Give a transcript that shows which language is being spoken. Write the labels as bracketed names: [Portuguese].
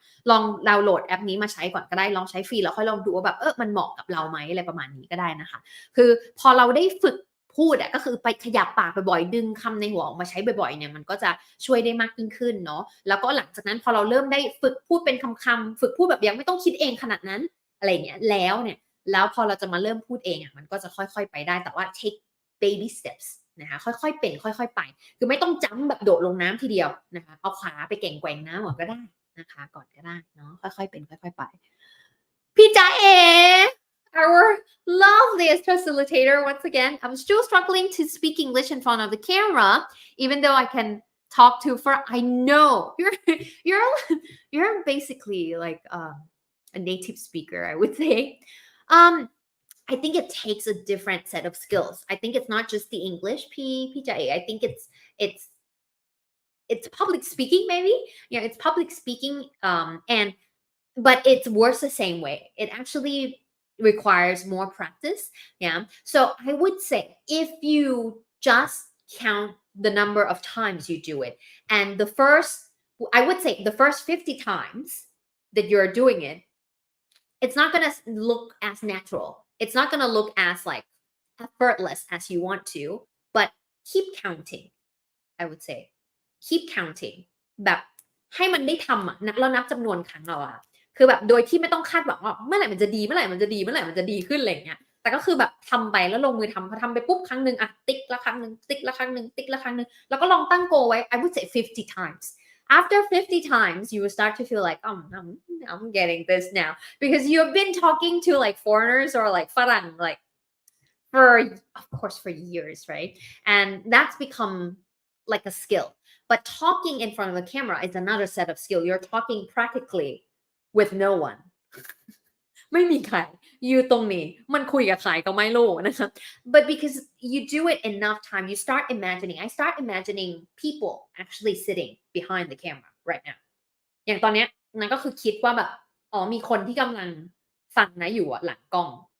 [Thai] ลองดาวน์โหลดแอปนี้มาใช้ก่อนก็ได้ลองใช้ฟรีแล้วค่อยลองดูว่าแบบมันเหมาะกับเราไหมอะไรประมาณนี้ก็ได้นะคะคือพอเราได้ฝึกพูดก็คือไปขยับปากบ่อยๆดึงคำในหัวออกมาใช้บ่อยๆเนี่ยมันก็จะช่วยได้มากยิ่งขึ้นเนาะแล้วก็หลังจากนั้นพอเราเริ่มได้ฝึกพูดเป็นคำๆฝึกพูดแบบยังไม่ต้องคิดเองขนาดนั้นอะไรเงี้ยแล้วพอเราจะมาเริ่มพูดเองมันก็จะค่อยๆไปได้แต่ว่า take baby steps นะคะค่อยๆเป็นค่อยๆไปคือไม่ต้องจั๊มแบบโดดลงน้ำทีเดียวนะคะเอาขาไปแกว่งน้ำก่อนก็ได้นะคะก่อนก็ได้เนาะค่อยๆเป็นค่อยๆไป [English] พี่จ๋าเอ our loveliest facilitator once again. I'm still struggling to speak English in front of the camera, even though I can talk to for I know you're you're basically like a native speaker, I would say. um I think it takes a different set of skills. I think it's not just the English PJ. I think it's public speaking maybe. Yeah, it's public speaking and but it works the same way. It actually requires more practice. Yeah. So I would say if you just count the number of times you do it and I would say the first 50 times that you're doing it, it's not going to look as natural. It's not going to look as like effortless as you want to, but keep counting. I would say keep counting [Thai] แบบให้มันได้ทำอ่ะแล้วนับจำนวนครั้งเราอะคือแบบโดยที่ไม่ต้องคาดหวังว่าเมื่อไหร่มันจะดีเมื่อไหร่มันจะดีเมื่อไหร่มันจะดีขึ้นอะไรอย่างเงี้ยแต่ก็คือแบบทำไปแล้วลงมือทำพอทำไปปุ๊บครั้งหนึ่งอะติ๊กละครั้งหนึ่งติ๊กละครั้งหนึ่งติ๊กละครั้งหนึ่งแล้วก็ลองตั้งโกไว้ [English] I would say 50 times. After 50 times, you will start to feel like, oh, I'm getting this now because you've been talking to like foreigners or like Farang like for of course for years, right? And that's become like a skill. But talking in front of a camera is another set of skill. You're talking practically with no one. [Thai] ไม่มีใครอยู่ตรงนี้มันคุยกับใครก็ไม่รู้นะคะ [English] but because you do it enough time you start imagining I start imagining people actually sitting behind the camera right now [Thai] อย่างตอนเนี้ยนั่นก็คือคิดว่าแบบอ๋อมีคนที่กำลังฟังนะอยู่อะหลังกล้อง